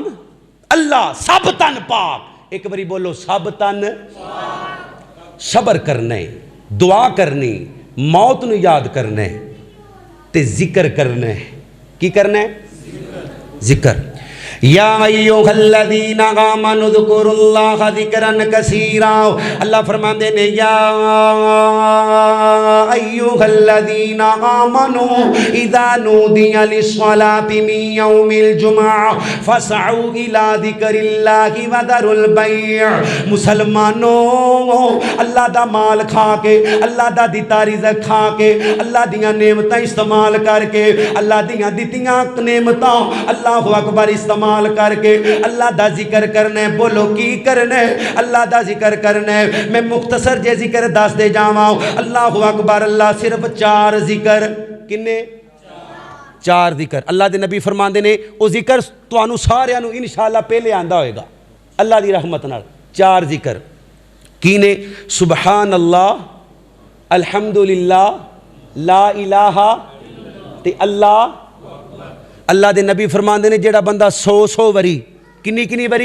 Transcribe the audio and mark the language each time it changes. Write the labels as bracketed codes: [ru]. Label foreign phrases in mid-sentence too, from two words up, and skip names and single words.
[pa] اللہ سب تن پاک، ایک باری بولو سب تن، صبر کرنے، دعا کرنی، موت نو یاد کرنے تے ذکر کرنے، کی کرنے؟ ذکر۔ [ar] یا ایھا الذین آمنوا اذکروا اللہ ذکرا کثیرا. [pa] اللہ فرماندے نے [ar] یا ایھا الذین آمنوا اذا نودی للصلاۃ من یوم الجمعہ فاسعوا الی ذکر اللہ وذروا البیع. [pa] مسلمانوں اللہ دا مال کھا کے، اللہ دا دتا رزق کھا کے، اللہ دیاں نعمتاں استعمال کر کے، اللہ دیاں دتیاں نعمتاں [ar] اللہ اکبر [pa] استعمال کر کے اللہ دا ذکر کرنا ہے. بولو کی کرنا ہے؟ اللہ دا ذکر کرنا ہے. میں مختصر جے ذکر دس دے جاواں. [ar] اللہ اکبر. [pa] اللہ صرف 4 ذکر، کنے 4 ذکر اللہ دے نبی فرماندے نے او ذکر تانوں سارے نوں انشاءاللہ پہلے آندا ہوئے گا اللہ دی رحمت نال. 4 ذکر کی نے؟ [ar] سبحان اللہ، الحمدللہ، لا الہ تے اللہ. [pa] اللہ دے نبی فرماندے نے جیڑا بندہ 100 وری، کنی وری؟